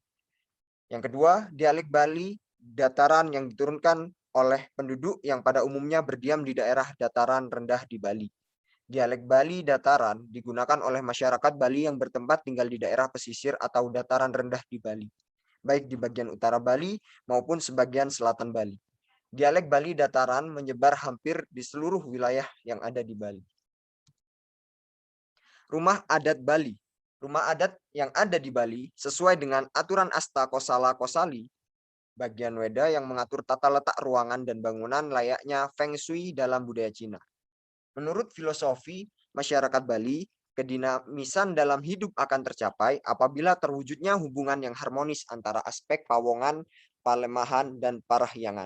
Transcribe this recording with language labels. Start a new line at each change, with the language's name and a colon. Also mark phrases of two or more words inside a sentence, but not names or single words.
Indonesian: Yang kedua, dialek Bali dataran yang diturunkan oleh penduduk yang pada umumnya berdiam di daerah dataran rendah di Bali. Dialek Bali dataran digunakan oleh masyarakat Bali yang bertempat tinggal di daerah pesisir atau dataran rendah di Bali, baik di bagian utara Bali maupun sebagian selatan Bali. Dialek Bali dataran menyebar hampir di seluruh wilayah yang ada di Bali. Rumah adat Bali. Rumah adat yang ada di Bali sesuai dengan aturan Asta Kosala Kosali, bagian Weda yang mengatur tata letak ruangan dan bangunan layaknya Feng Shui dalam budaya Cina. Menurut filosofi masyarakat Bali, kedinamisan dalam hidup akan tercapai apabila terwujudnya hubungan yang harmonis antara aspek pawongan, palemahan, dan parahyangan.